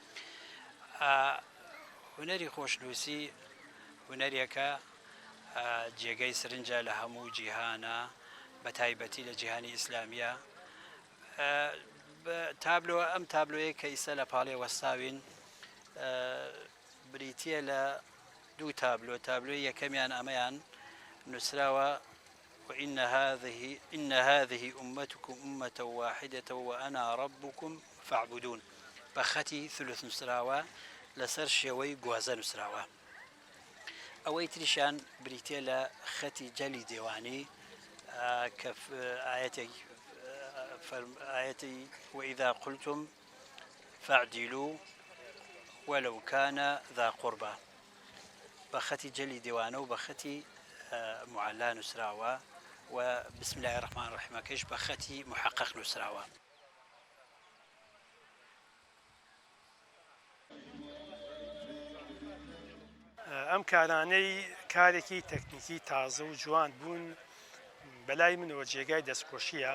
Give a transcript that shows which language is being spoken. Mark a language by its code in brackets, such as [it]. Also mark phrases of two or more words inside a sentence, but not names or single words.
[ckb] هونەری خۆشنووسی هونەرێکە جێگەی سرنجە لە هەموو جیهانە، بە تایبەتی لە جیهانی ئیسلامیە. تابلۆ ئەم تابلۆیە کە ئیسە لە پاڵێ وەستاوین بریتە لە دوو تابلۆ. تابلۆی یەکەمیان ئەمەیان نووسراوە [ar] إن هذه أمتكم أمة واحدة وأنا ربكم فاعبدون، [ckb] بەخەتی ثلث نووسراوە لەسەر شێوەی گوازە نووسراوە. ئەوەی تریشان بریتە لە خەتی جەلی دێوانی کە ئاەتی [ar] وإذا قلتم فاعدلوا ولو كان ذا قربى، [ckb] بەخەتی جەلی دێوانە و بەخەتی معەللا نووسراوە و [ar] بسم الله الرحمن [ckb] الرحیمەکەش بەخەتی محقق نووسراوە. ئەم کارانەی کارێکی تەکنیکی تازە و جوان بوون بەلای منەوە جێگای دەستخۆشیە.